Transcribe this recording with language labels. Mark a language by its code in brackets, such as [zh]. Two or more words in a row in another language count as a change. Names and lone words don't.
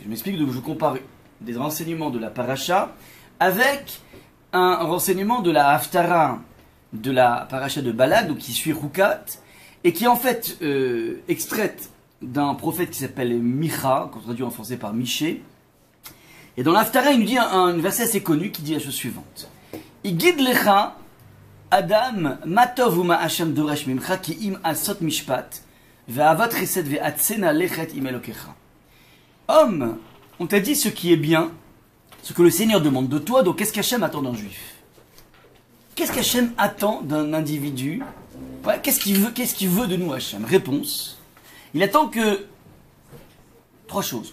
[fr] Je m'explique, donc je compare des renseignements de la paracha avec un renseignement de la haftara de la paracha de Balak, donc qui suit Rukat, et qui est en fait extraite d'un prophète qui s'appelle Micha, qu'on traduit en français par Miché. Et dans la haftara, il nous dit un verset assez connu qui dit la chose suivante. [he] הגיד לך אדם מה טוב ומה השם דורש ממך כי אם עשות משפט [fr] homme, on t'a dit ce qui est bien, ce que le Seigneur demande de toi, donc qu'est-ce qu'Hachem attend d'un juif? Qu'est-ce qu'Hachem attend d'un individu? Ouais, qu'est-ce qu'il veut de nous, Hachem? Réponse, il attend que trois choses.